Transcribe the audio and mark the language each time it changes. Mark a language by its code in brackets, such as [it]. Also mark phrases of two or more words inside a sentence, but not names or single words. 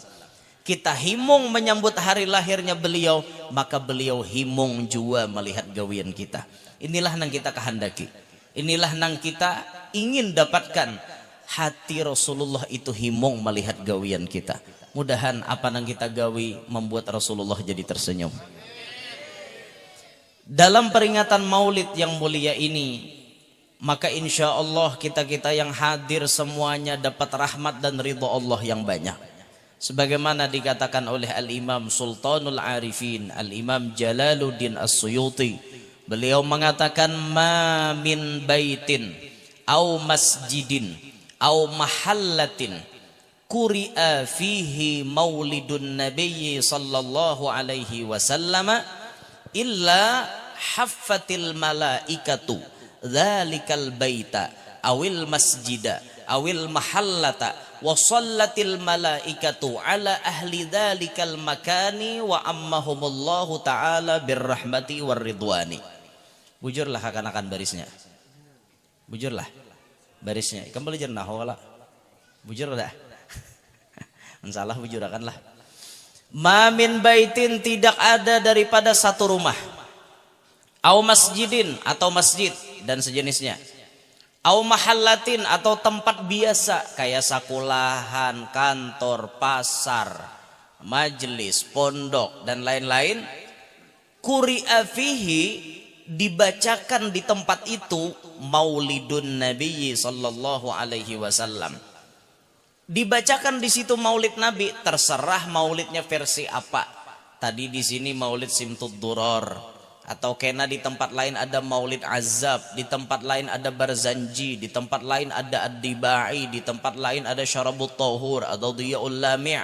[bjn] Kita himong menyambut hari lahirnya beliau, maka beliau himong juga melihat gawian kita. Inilah nang kita kehendaki. Inilah nang kita ingin dapatkan. Hati Rasulullah itu himong melihat gawian kita. Mudahan apa nang kita gawi membuat Rasulullah jadi tersenyum. [id] Dalam peringatan Maulid yang mulia ini, maka [ar] إن شاء الله [id] kita-kita yang hadir semuanya dapat rahmat dan ridha Allah yang banyak. Sebagaimana dikatakan oleh Al-Imam Sultanul Arifin, Al-Imam Jalaluddin As-Suyuti. Beliau mengatakan, [ar] ما من بيت أو مسجد أو محلة قرئ فيه مولد النبي صلى الله عليه وسلم إلا حفت الملائكة ذلك البيت أو المسجد أو المحلة وصلت الملائكة على أهل ذلك المكان وعمهم الله تعالى بالرحمة والرضوان. [bjn] Bujurlah akan barisnya. Bujurlah barisnya. Kembali jernah wala. Bujur dah. Insyaallah bujur akanlah. [ar] ما من بيت, [id] tidak ada daripada satu rumah. [ar] أو مسجد, [id] atau masjid dan sejenisnya. [ar] أو محلة, [id] atau tempat biasa kayak sakulahan, kantor, pasar, majelis, pondok dan lain-lain. [ar] قرئ فيه, [id] dibacakan di tempat itu [ar] مولد النبي صلى الله عليه وسلم. [id] Dibacakan di situ maulid Nabi, terserah maulidnya versi apa. Tadi di sini maulid Simtud Duror, Atau kena di tempat lain ada Maulid Azab, di tempat lain ada Barzanji, di tempat lain ada Ad-Dibai, di tempat lain ada Syarabut Tahur atau Diyaul Lami'.